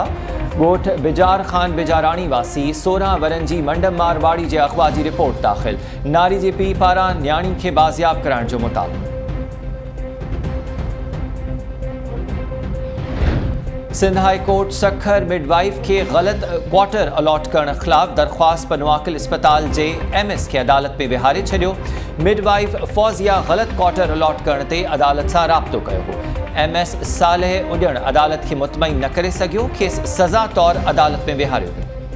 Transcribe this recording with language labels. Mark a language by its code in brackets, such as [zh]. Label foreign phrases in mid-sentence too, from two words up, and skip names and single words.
[sd] ॻोठ बिजार ख़ान बिजाराणी वासी 16 वरनि जी मंडम मारवाड़ी जे अगवा जी रिपोर्ट दाख़िल। नारी जे पीउ पारां न्याणी खे बाज़ियाब कराइण जो मुतालबो। सिंध हाई कोर्ट सखर मिडवाइफ के गलत क्वार्टर अलॉट करण ख़िलाफ़ दरख्वास्त पनवाकिल अस्पताल जे MS के अदालत में विहारे छॾियो। मिडवाइफ फौजिया गलत क्वार्टर अलॉट करण ते अदालत सां राब्तो कयो हो। MS सालेह उॾण अदालत खे मुतमईन न करे सघियो, खेसि सज़ा तौरु अदालत में विहारियो वियो।